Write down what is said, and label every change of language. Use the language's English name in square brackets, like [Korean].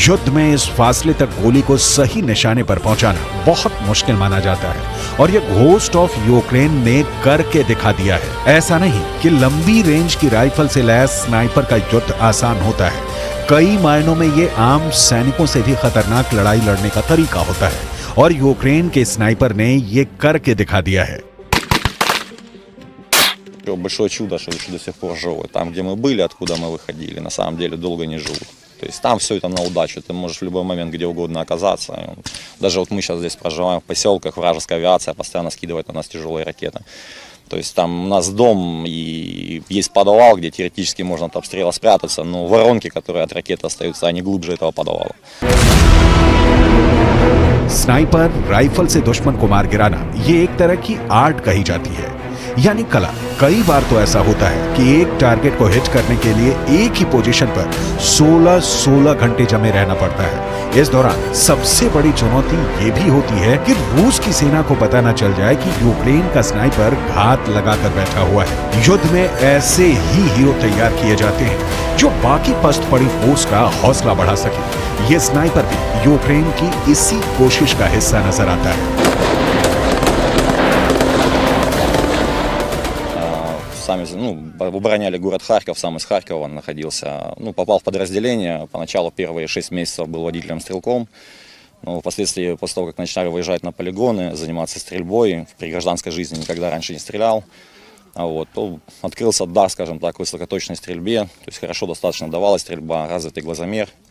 [Hindi] युद्ध में इस फासले तक गोली को सही निशाने पर पहुंचाना बहुत मुश्किल माना जाता है और यह घोस्ट ऑफ यूक्रेन ने करके दिखा दिया है। ऐसा नहीं कि लंबी रेंज की राइफल से लैस स्नाइपर का युद्ध आसान होता है, कई मायनों में ये आम सैनिकों से भी खतरनाक लड़ाई लड़ने का तरीका होता है और यूक्रेन के स्नाइपर ने ये करके दिखा दिया है। [Russian] Большое чудо, что еще до сих пор живы. Там, где мы были, откуда мы выходили, на самом деле долго не живут. То есть там все это на удачу. Ты можешь в любой момент где угодно оказаться. Даже вот мы сейчас здесь проживаем в поселках, вражеская авиация постоянно скидывает на нас тяжелые ракеты. То есть там у нас дом и есть подвал, где теоретически можно от обстрела спрятаться, но воронки, которые от ракеты остаются, они глубже этого подвала. [Hindi] स्नाइपर राइफल से दुश्मन को मार गिराना ये एक तरह की आर्ट कही जाती है, यानी कला। कई बार तो ऐसा होता है कि एक टारगेट को हिट करने के लिए एक ही पोजीशन पर 16 घंटे जमे रहना पड़ता है। इस दौरान सबसे बड़ी चुनौती ये भी होती है कि रूस की सेना को पता न चल जाए कि यूक्रेन का स्नाइपर घात लगाकर बैठा हुआ है। युद्ध में ऐसे ही हीरो तैयार किए जाते हैं जो बाकी पस्त पड़ी फोर्स का हौसला बढ़ा सके। ये स्नाइपर भी यूक्रेन की इसी कोशिश का हिस्सा नजर आता है। [Russian] Сами, обороняли город Харьков, сам из Харькова находился, попал в подразделение, поначалу первые 6 месяцев был водителем-стрелком, но впоследствии, после того, как начали выезжать на полигоны, заниматься стрельбой, при гражданской жизни никогда раньше не стрелял, то открылся дар, скажем так, высокоточной стрельбе, то есть хорошо достаточно давалась стрельба, развитый глазомер.